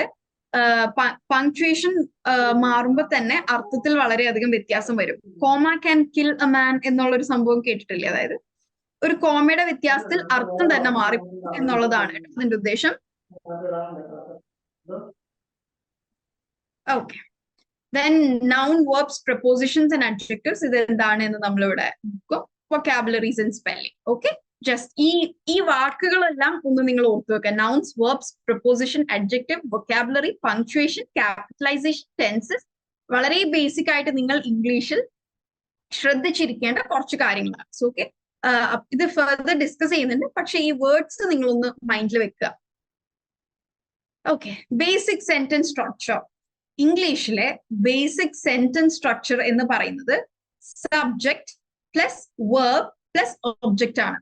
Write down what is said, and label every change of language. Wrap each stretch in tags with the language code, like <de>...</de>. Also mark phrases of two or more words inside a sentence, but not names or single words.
<ml>പങ്ക്ച്വേഷൻ മാറുമ്പോൾ തന്നെ അർത്ഥത്തിൽ വളരെയധികം വ്യത്യാസം വരും.</ml> <en>comma can kill a man</en> <ml>എന്നുള്ള ഒരു സംഭവം കേട്ടിട്ടില്ലേ? അതായത് ഒരു കോമയുടെ വ്യത്യാസത്തിൽ അർത്ഥം തന്നെ മാറി എന്നുള്ളതാണ് അതിന്റെ ഉദ്ദേശം. ഓക്കെ,</ml> <en>then noun, verbs, prepositions and adjectives,</en> <ml>ഇത് എന്താണെന്ന് നമ്മളിവിടെ നോക്കും.</ml> <en>vocabularies and spelling. Okay, just</en> <ml>ഈ വാക്കുകളെല്ലാം ഒന്ന് നിങ്ങൾ ഓർത്തു വെക്കുക.</ml> <en>nouns, verbs, preposition, adjective, vocabulary, punctuation, capitalization, tenses,</en> <ml>വളരെ ബേസിക് ആയിട്ട് നിങ്ങൾ ഇംഗ്ലീഷിൽ ശ്രദ്ധിച്ചിരിക്കേണ്ട കുറച്ച് കാര്യങ്ങളാണ്.</ml> <en>so okay,</en> <ml>ഇത്</ml> <en>further discuss</en> <ml>ചെയ്യുന്നുണ്ട്, പക്ഷെ ഈ വേർഡ്സ് നിങ്ങളൊന്ന് മൈൻഡിൽ വെക്കുക.</ml> <en>Okay, basic sentence structure.</en> <ml>ഇംഗ്ലീഷിലെ</ml> <en>basic sentence structure</en> <ml>എന്ന് പറയുന്നത്</ml> <en>subject plus verb plus object</en> <ml>ആണ്.</ml>